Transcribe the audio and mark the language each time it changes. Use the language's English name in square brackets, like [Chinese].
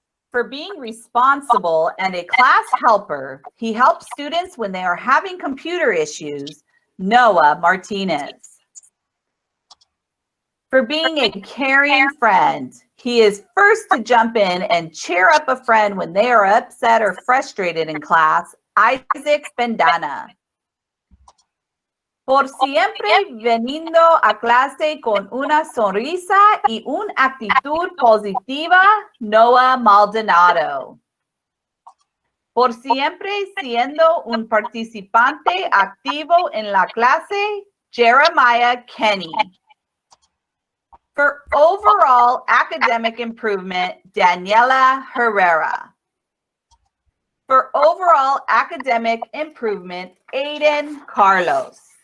[English] For being responsible and a class helper, he helps students when they are having computer issues, Noah Martinez. For being a caring friend, he is first to jump in and cheer up a friend when they are upset or frustrated in class, Isaac Bendana. [Spanish] Por siempre veniendo a clase con una sonrisa y una actitud positiva, Noah Maldonado. Por siempre siendo un participante activo en la clase, Jeremiah Kenny. [English] For overall academic improvement, Daniela Herrera. For overall academic improvement, Aiden Carlos.